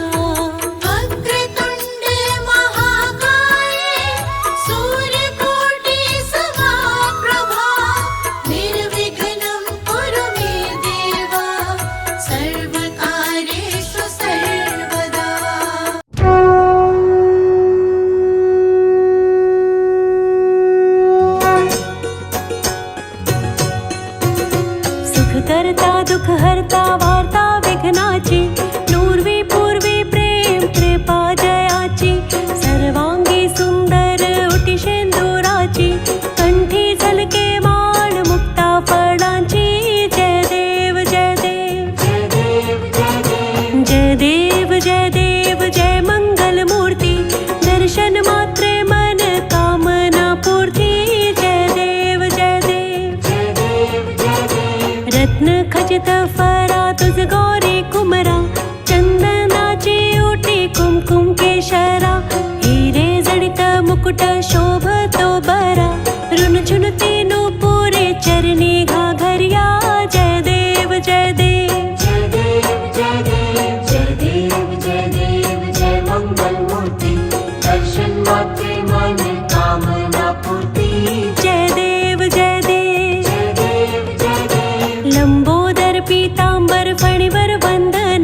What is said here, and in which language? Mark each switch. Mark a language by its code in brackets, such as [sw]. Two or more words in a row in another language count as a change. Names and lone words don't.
[sa] वक्रतुण्ड महाकाय सूर्यकोटि समप्रभा निर्विघ्नं कुरु मे देव सर्वकार्येषु सर्वदा [mr] सुखकर्ता दुःखहर्ता वार्ता विघ्नाची दूर्वी पूर्वी प्रेम कृपा जयाची सर्वांगी सुंदर उटिशेंदुराची कंठी झलके माळ मुक्ता फळांची जय देव जय देव जय देव जय देव जय देव जय मंगल मूर्ती दर्शन मात्रे मन कामना पूर्ती जय देव जय देव जय देव जय देव रत्न खचित फरा तुझ गौरी कुमरा चंदनाची ओटी कुमकुम केशरा हिरे जडित मुकुट शोभतो बरा ऋण चुनती पुरे चरणी घाघरिया जय देव जय देव जय देव जय देव जय देव जय देव जय मंगल मूर्ती दर्शन मात्रे मन कामना पूर्ती जय देव जय देव जय देव जय देव लंबोदर पीतांबर फणीवर वंदन